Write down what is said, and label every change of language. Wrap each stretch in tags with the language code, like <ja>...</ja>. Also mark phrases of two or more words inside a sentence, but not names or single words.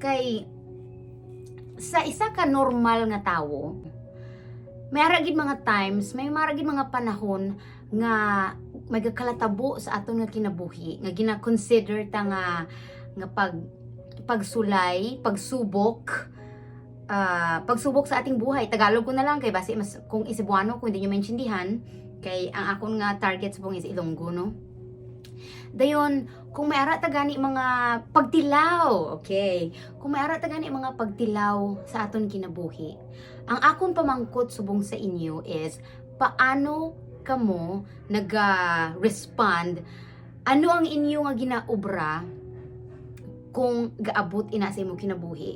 <hil>Kay sa isa ka normal nga tawo, may aragid mga times, may maragid mga panahon nga magakalatabo sa aton nga kinabuhi, nga gina-consider ta nga pagsulay,</hil> <tl>pagsubok sa ating buhay.</tl> <hil>Tagalog ko na lang kay basi mas kung Cebuano</hil> <tl>kung hindi nyo maintindihan,</tl> <hil>kay ang akon nga target sa is Ilonggo, no? Dayon, kung may ara ta gani mga pagtilaw, okay? Kung may ara ta gani mga pagtilaw sa aton kinabuhi, ang akong pamangkot subong sa inyo is paano kamo naga-respond, ano ang inyo nga ginaobra kung gaabot ina sa imong kinabuhi.</hil>